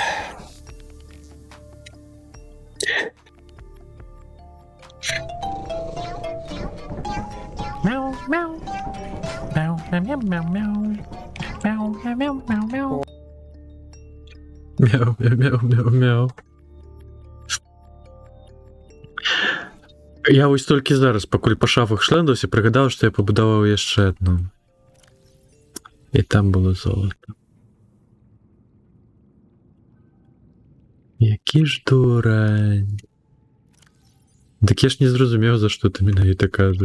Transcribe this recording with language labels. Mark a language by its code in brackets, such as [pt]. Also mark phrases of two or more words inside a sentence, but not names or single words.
[be] Мяу, мяу. Мяу, мяу, мяу, мяу. Мяу, мяу, мяу, мяу, мяу. Мяу. Я вось толькі зараз, пакуль па шафах шлендаўся, прыгадаў, што я пабудаваў яшчэ адну. І там было золата. Які ж дурань. Дык я ж не зразумеў, за што ты менавіта кажаш.